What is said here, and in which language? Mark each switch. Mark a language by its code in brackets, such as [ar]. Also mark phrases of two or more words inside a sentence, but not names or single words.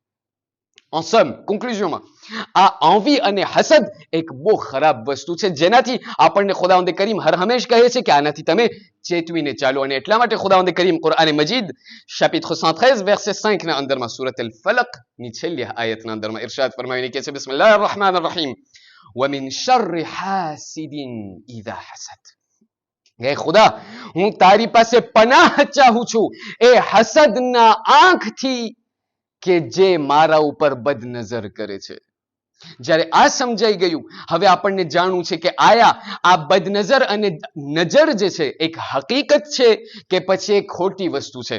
[gu] ઓસમ કન્ક્લુઝનમાં આ આંવી અને હસદ એક બહુ ખરાબ વસ્તુ છે, જેનાથી આપણને ખુદાવંદ કરીમ હર હંમેશ કહે છે કે આનાથી તમે ચેતવીને ચાલો. અને એટલા માટે ખુદાવંદ કરીમ કુરઆન મજીદ chapitre 113 verset 5 ના અંદરમાં સૂરત અલ ફલક ની છેલ્લી આયતના અંદરમાં ઇરશાદ ફરમાવીને કહે છે [ar] بسم الله الرحمن الرحيم ومن شر حاسد اذا حسد. [gu] હે ખુદા, હું તારી પાસે પનાહ ચાહું છું એ હસદના આંખથી કે જે મારા ઉપર બદનજર કરે છે. જ્યારે આ સમજાઈ ગયું, હવે આપણને જાણવું છે કે આયા આ બદનજર અને નજર જે છે એક હકીકત છે કે પછી એક ખોટી વસ્તુ છે.